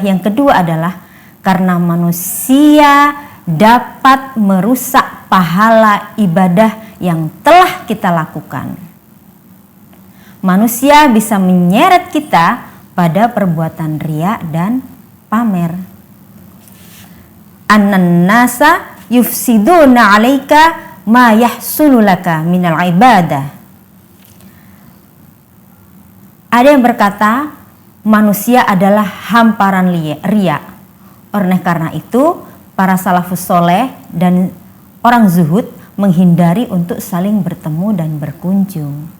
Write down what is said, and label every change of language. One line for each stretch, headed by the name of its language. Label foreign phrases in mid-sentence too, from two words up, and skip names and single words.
Indonesian: Yang kedua adalah karena manusia dapat merusak pahala ibadah yang telah kita lakukan. Manusia bisa menyeret kita pada perbuatan riya dan pamer.
Arabic: أنّ الناس يفسدون عليك ما يحصل لك من العبادة.
Indonesian: Ada yang berkata manusia adalah hamparan riya. Oleh karena itu, para salafus soleh dan orang zuhud menghindari untuk saling bertemu dan berkunjung.